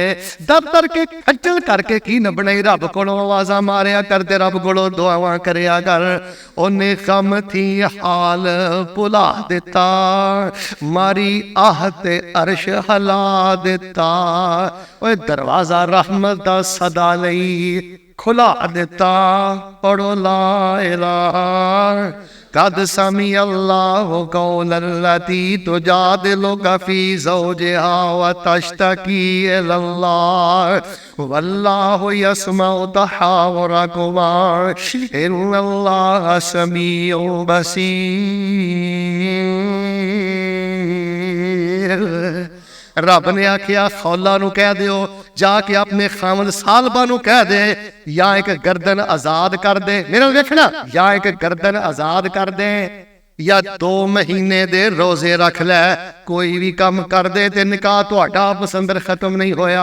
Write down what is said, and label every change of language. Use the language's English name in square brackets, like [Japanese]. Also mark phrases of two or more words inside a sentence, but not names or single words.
[Punjabi] در در کے خجل کرکے کی نہ بنائی، رب کولوں آوازاں ماریا کر دے، رب کولوں دعاواں کریا کر. اونے کم تھی حال بھلا دتا، ماری آہ تے عرش ہلا دتا. اوئے دروازہ رحمت دا سدا لئی کھلا دیتا، پڑھو [Arabic] لا إله قد سمع الله قول التي تجادلك في زوجها وتشتكي إلى الله والله يسمع تحاوركما إن الله سميع بصير. [Punjabi] رب نے آکھیا خولہ نو کہہ دیو جاکے اپنے خاوند ثعلبہ نو کہہ دے یا ایک گردن آزاد کر دے، میرا دیکھنا، یا ایک گردن آزاد کر دے یا 2 مہینے دے روزے رکھ لے، کوئی بھی کم کر دے تے نکاح تہاڈا پسند ختم نہیں ہویا.